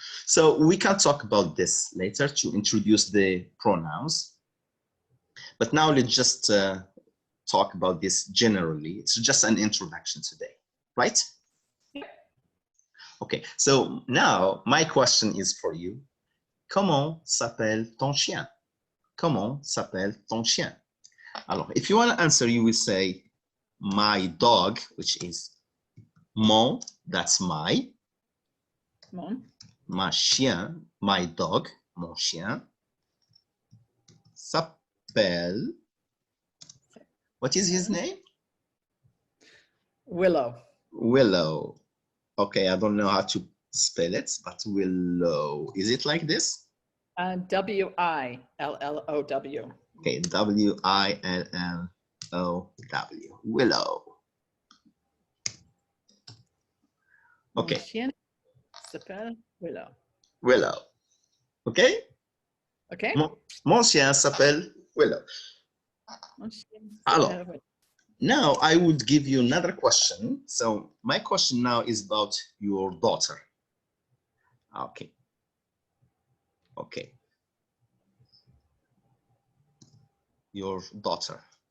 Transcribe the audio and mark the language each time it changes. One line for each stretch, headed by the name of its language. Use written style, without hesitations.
English: So we can talk about this later to introduce the pronouns. But now let's just talk about this generally. It's just an introduction today, right? Yeah. Okay, so now my question is for you.
French: Comment s'appelle ton chien? Comment s'appelle ton chien?
English: Alors, if you want to answer, you will say my dog, which is mon, that's my.
French: Mon. Ma chien,
English: my dog,
French: mon chien. S'appelle.
English: What is his name? Willow. Willow. Okay, I don't know how to spell it, but Willow. Is it like this? W-I-L-L-O-W. Okay, W-I-L-L-O-W. Willow. Okay.
French: Mon chien s'appelle Willow.
English: Willow. Okay? Okay.
French: Mon chien s'appelle Willow. Mon chien Alors, s'appelle Willow.
English: now I would give you another question. So my question now is about your daughter. Okay. Okay. Your daughter.